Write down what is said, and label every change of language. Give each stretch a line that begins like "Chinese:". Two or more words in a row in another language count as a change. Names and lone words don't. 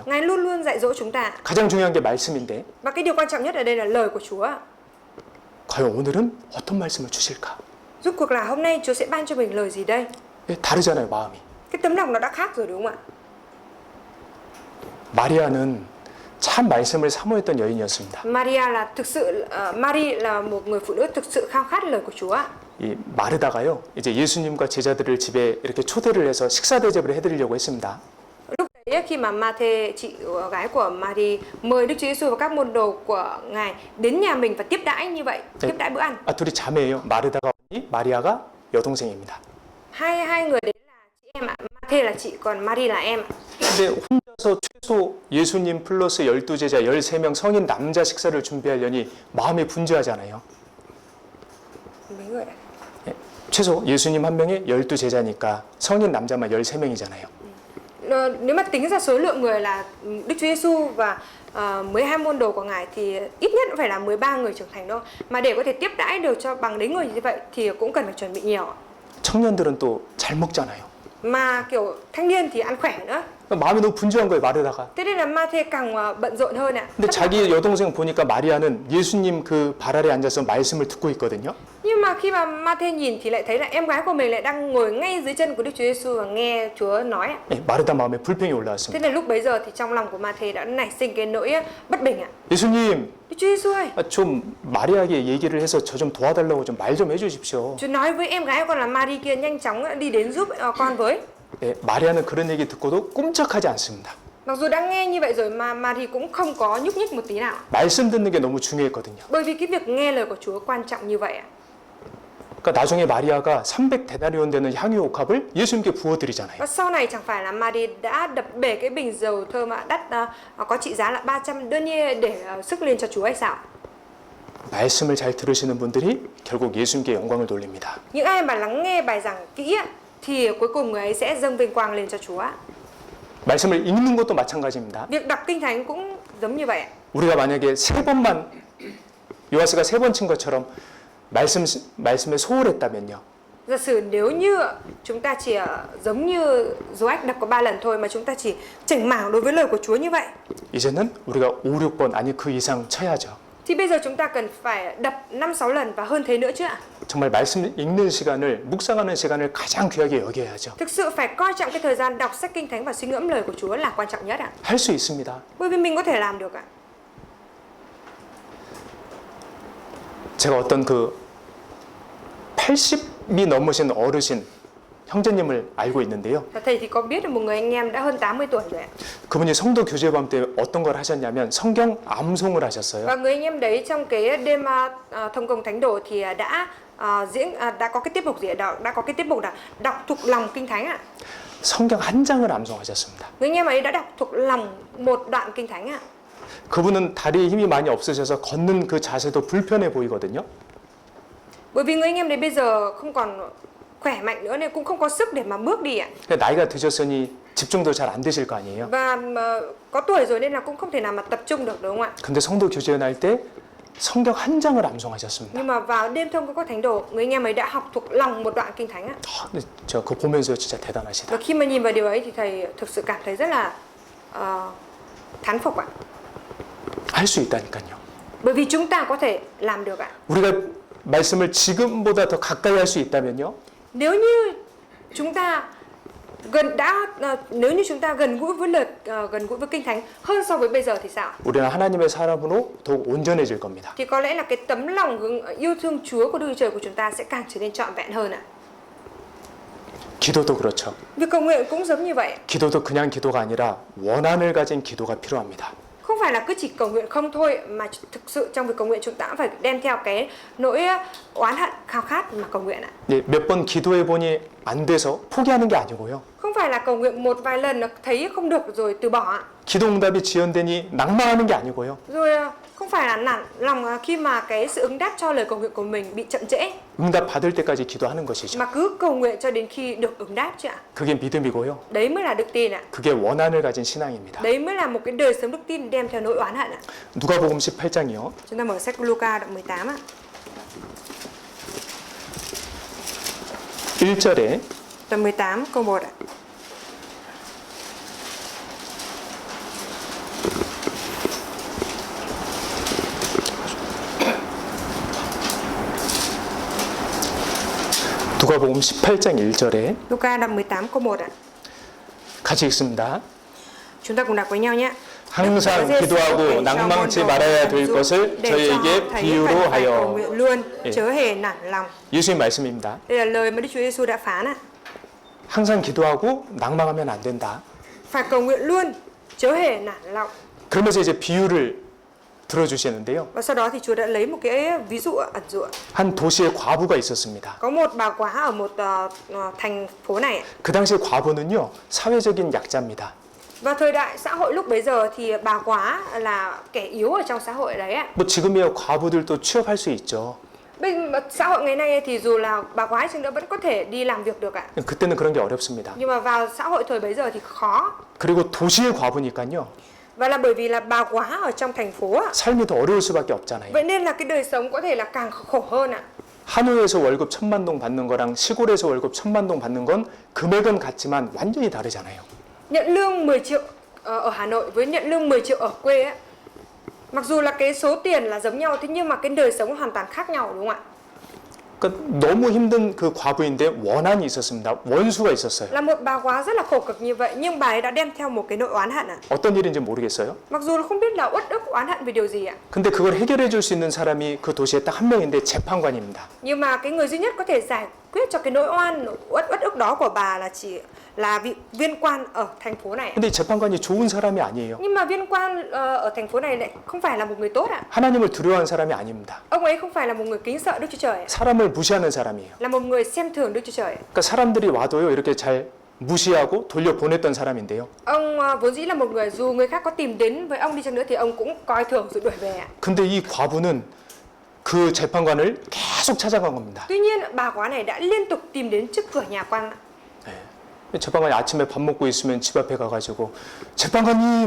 Vietnamese: Ngài luôn luôn dạy dỗ chúng ta.
Korean: 가장 중요한 게 말씀인데
Vietnamese: Và cái điều quan trọng nhất ở đây là lời của Chúa.
Korean: 과연 오늘은 어떤 말씀을 주실까?
Vietnamese: Rốt cuộc là hôm nay Chúa sẽ ban cho mình lời gì đây?
Korean: 예, 다르잖아요, 마음이.
Vietnamese: Cái tấm lòng nó đã khác rồi, đúng không ạ?
Korean: 마리아는 참 말씀을 사모했던 여인이었습니다.
Vietnamese: Maria là thực sự Mary là một người phụ nữ thực sự khao khát lời của Chúa.
Korean: 이 마르다가요, 이제 예수님과 제자들을 집에 이렇게 초대를 해서 식사 대접을 해드리려고 했습니다.
Vietnamese: Lúc đấy khi mà Mathe, chị gái của Mary, mời Đức Chúa Giêsu và các môn đồ của Ngài đến nhà mình và tiếp đãi như vậy, tiếp đãi bữa ăn.
Korean: 아, 둘이 자매예요. 마르다가 언니, 마리아가 여동생입니다.
Vietnamese: Hai người đấy là chị em ạ. Mathe là chị, còn Mary là em.
Korean: 근데 혼자서 최소 예수님 플러스 12제자 13명 성인 남자 식사를 준비하려니 마음이 분주하잖아요.
Vietnamese: Mấy người ạ?
Korean: 예, 최소 예수님 한 명에 12제자니까 성인 남자만 13명이잖아요.
Vietnamese: Nếu mà tính ra số lượng người là Đức Chúa Giêsu và 12 môn đồ của Ngài thì ít nhất cũng phải là 13 người trưởng thành đâu. Mà để có thể tiếp đãi được cho bằng đấy người như vậy thì cũng cần phải chuẩn bị nhiều.
Korean: 청년들은 또 잘 먹잖아요.
Vietnamese: Mà kiểu thanh niên thì ăn khỏe nữa.
Korean: 마음이 너무 분주한 거예요, 마르다가.
Vietnamese: Thế nên là Mathe càng bận rộn hơn ạ.
Korean: 근데 자기 여동생 보니까 마리아는 예수님 그 발 아래 앉아서 말씀을 듣고 있거든요.
Vietnamese: Nhưng mà khi mà Mathe nhìn thì lại thấy là em gái của mình lại đang ngồi ngay dưới chân của Đức Chúa Giêsu và nghe Chúa nói ạ.
Korean: 예, 마르다 마음에 불평이
Vietnamese: Thế
Korean: 올라왔습니다.
Vietnamese: nên lúc bấy giờ thì trong lòng của Mathe đã nảy sinh cái nỗi bất bình ạ.
Korean: 예수님,
Vietnamese: Đức Chúa Giêsu ơi,
Korean: 좀 마리아에게 얘기를 해서 저 좀 도와달라고 좀 말 좀 해주십시오.
Vietnamese: Chúa nói với em gái con là Mary kia nhanh chóng đi đến giúp con với.
Korean: 예, 마리아는 그런 얘기 듣고도 꼼짝하지 않습니다.
Vietnamese: Mặc dù đã nghe như vậy rồi mà Mary cũng không có nhúc nhích một tí nào.
Korean: 말씀 듣는 게 너무 중요했거든요.
Vietnamese: Bởi vì cái việc nghe lời của Chúa quan trọng như vậy ạ.
Korean: 그러니까 나중에 마리아가 300데나리온 되는 향유 옥합을 예수님께 부어드리잖아요.
Vietnamese: Và sau này chẳng phải là Mary đã đập bể cái bình dầu thơm đắt có trị giá là 300 denier để sức lên cho Chúa hay sao?
Korean: 말씀을 잘 들으시는 분들이 결국 예수님께 영광을 돌립니다.
Vietnamese: Những ai mà lắng nghe bài giảng kỹ ạ, thì cuối cùng người ấy sẽ dâng vinh quang lên cho Chúa.
Korean: 말씀을 읽는 것도 마찬가지입니다.
Vietnamese: Việc đọc kinh thánh cũng giống như vậy ạ.
Korean: 우리가 만약에 세 번만 요하스가 세 번 친 것처럼 말씀에 소홀했다면요.
Vietnamese: Giả sử nếu như chúng ta chỉ giống như Joach đọc có 3 lần thôi mà chúng ta chỉ chảnh mảng đối với lời của Chúa như vậy,
Korean: 이제는 우리가 5, 6번 아니 그 이상 쳐야죠.
Vietnamese: thì bây giờ chúng ta cần phải đập 5-6 lần và hơn thế nữa chứ ạ.
Korean: 정말 말씀 읽는 시간을 묵상하는 시간을 가장 귀하게 여겨야죠.
Vietnamese: Thực sự phải coi trọng cái thời gian đọc sách kinh thánh và suy ngẫm lời của Chúa là quan trọng nhất ạ.
Korean: 할 수 있습니다.
Vietnamese: Bởi vì mình có thể làm được ạ.
Korean: 제가 어떤 그 80이 넘으신 어르신 형제님을 알고 있는데요.
Vietnamese: Và thầy thì có biết được một người anh em đã hơn 80 tuổi rồi ạ.
Korean: 그분이 성도 교제밤 때 어떤 걸 하셨냐면 성경 암송을 하셨어요.
Vietnamese: Và người anh em đấy trong cái đêm thông công thánh đồ thì đã có cái tiết mục gì ạ? Đã có cái tiết mục là đọc thuộc lòng kinh thánh ạ.
Korean: 성경 한 장을 암송하셨습니다.
Vietnamese: Người anh em ấy đã đọc thuộc lòng một đoạn kinh thánh ạ.
Korean: 그분은 다리에 힘이 많이 없으셔서 걷는 그 자세도 불편해 보이거든요.
Vietnamese: Bởi vì người anh em đấy bây giờ không còn khỏe mạnh nữa nên cũng không có sức để mà bước đi ạ.
Korean: 근데 나이가 드셨으니 집중도 잘 안 되실 거 아니에요.
Vietnamese: Và có tuổi rồi nên là cũng không thể nào mà tập trung được, đúng không ạ?
Korean: 근데 성도 교제연 할 때 성경 한 장을 암송하셨습니다.
Vietnamese: Nhưng mà vào đêm thông công thánh đồ, người anh em ấy đã học thuộc lòng một đoạn kinh thánh ạ.
Korean: 근데 저 그거 보면서 진짜 대단하시다.
Vietnamese: Và khi mà nhìn vào điều ấy thì thầy thực sự cảm thấy rất là thán phục ạ.
Korean: 할 수 있다니까요.
Vietnamese: Bởi vì chúng ta có thể làm được ạ.
Korean: 우리가 말씀을 지금보다 더 가까이 할 수 있다면요.
Vietnamese: Nếu như chúng ta nếu như chúng ta gần gũi với gần gũi với Kinh Thánh hơn so với bây giờ thì sao?
Korean: 우리는 하나님의 사람으로 더욱 온전해질 겁니다.
Vietnamese: Thì có lẽ là cái tấm lòng yêu thương Chúa của Đức Chúa Trời của chúng ta sẽ càng trở nên trọn vẹn hơn ạ.
Korean: 기도도 그렇죠.
Vietnamese: Việc cầu nguyện cũng giống như vậy.
Korean: 기도도 그냥 기도가 아니라 원한을 가진 기도가 필요합니다.
Vietnamese: Không phải là cứ chỉ cầu nguyện không thôi, mà thực sự trong việc cầu nguyện chúng ta cũng phải đem theo cái nỗi oán hận, khao khát mà cầu nguyện ạ.
Korean: 네, 몇 번 기도해 보니 안 돼서 포기하는 게 아니고요.
Vietnamese: Không phải là cầu nguyện một vài lần nó thấy không được rồi từ bỏ ạ.
Korean: 기도 응답이 지연되니 낭망하는 게 아니고요.
Vietnamese: Rồi không phải là nản lòng khi mà cái sự ứng đáp cho lời cầu nguyện của mình bị chậm trễ,
Korean: 응답 받을 때까지 기도하는 것이죠.
Vietnamese: mà cứ cầu nguyện cho đến khi được ứng đáp chứ ạ.
Korean: 그게 믿음이고요.
Vietnamese: Đấy mới là đức tin ạ.
Korean: 그게 원한을 가진 신앙입니다.
Vietnamese: Đấy mới là một cái đời sống đức tin đem theo nỗi oán hận ạ.
Korean: 누가복음 18장이요.
Vietnamese: Chúng ta mở sách Luca đoạn 18 ạ.
Korean: 1절에
Vietnamese: Đoạn 18 câu 1 ạ.
Korean: 누가복음 18장 1절에
Vietnamese: Luca đoạn 18 câu 1 ạ.
Korean: 같이 읽습니다.
Vietnamese: Chúng ta cùng đọc với nhau nhé.
Korean: 항상 기도하고 낭망치 말아야 될 것을 저희에게 비유로
Vietnamese: cầu
Korean: 하여.
Vietnamese: nguyện luôn, chớ hề nản lòng.
Korean: 예수님 말씀입니다.
Vietnamese: Đây là lời mà Đức Chúa Giêsu đã phán ạ.
Korean: 항상 기도하고 낭망하면 안 된다.
Vietnamese: Phải cầu nguyện luôn, chớ hề nản lòng.
Korean: 그러면서 이제 비유를 들어주시는데요.
Vietnamese: Và sau đó thì Chúa đã lấy một cái ví dụ ẩn dụ.
Korean: 한 도시에 과부가 있었습니다.
Vietnamese: Có một bà quá ở một thành phố này.
Korean: 그 당시 과부는요, 사회적인 약자입니다.
Vietnamese: Vào thời đại xã hội lúc bấy giờ thì bà quá là kẻ yếu ở trong xã hội đấy ạ.
Korean: 뭐 지금이야 과부들도 취업할 수 있죠.
Vietnamese: Bên xã hội ngày nay thì dù là bà quá chừng nữa vẫn có thể đi làm việc được ạ.
Korean: 그때는 그런 게 어렵습니다.
Vietnamese: Nhưng mà vào xã hội thời bấy giờ thì khó.
Korean: 그리고 도시의 과부니까요,
Vietnamese: Và là bởi vì là bà quá ở trong thành phố ạ.
Korean: 삶이 더 어려울 수밖에 없잖아요.
Vietnamese: Vậy nên là cái đời sống có thể là càng khổ hơn ạ.
Korean: 한우에서 월급 1,000만 동 받는 거랑 시골에서 월급 1,000만 동 받는 건 금액은 같지만 완전히 다르잖아요.
Vietnamese: Nhận lương 10 triệu ở Hà Nội với nhận lương 10 triệu ở quê ấy, mặc dù là cái số tiền là giống nhau, thế nhưng mà cái đời sống hoàn toàn khác nhau, đúng không ạ?
Korean: 그러니까 너무 힘든 그 과부인데 원한이 있었습니다. 원수가 있었어요.
Vietnamese: Là một bà quá rất là khổ cực như vậy, nhưng bà ấy đã đem theo một cái nỗi oán hận ạ.
Korean: 어떤 일인지 모르겠어요.
Vietnamese: Mặc dù là không biết là uất ức oán hận vì điều gì ạ.
Korean: 근데 그걸 해결해 줄 수 있는 사람이 그 도시에 딱 한 명인데 재판관입니다.
Vietnamese: Nhưng mà cái người duy nhất có thể giải quyết cho cái nỗi oan uất ức đó của bà là chỉ là vị viên quan ở thành phố này.
Korean: 근데 이 재판관이 좋은 사람이 아니에요.
Vietnamese: Nhưng mà viên quan ở thành phố này lại không phải là một người tốt ạ.
Korean: 하나님을 두려워하는 사람이 아닙니다.
Vietnamese: Ông ấy không phải là một người kính sợ Đức Chúa Trời ạ.
Korean: 사람을 무시하는 사람이에요.
Vietnamese: Là một người xem thường Đức Chúa Trời ạ.
Korean: 그러니까 사람들이 와도요 이렇게 잘 무시하고 돌려보냈던 사람인데요.
Vietnamese: Ông vốn dĩ là một người, dù người khác có tìm đến với ông đi chăng nữa thì ông cũng coi thường rồi đuổi về ạ.
Korean: 근데 이 과부는 그 재판관을 계속 찾아간 겁니다.
Vietnamese: Tuy nhiên bà quá này đã liên tục tìm đến trước cửa nhà quan ạ.
Korean: 재판관이 아침에 밥 먹고 있으면 집 앞에 가가지고 재판관님,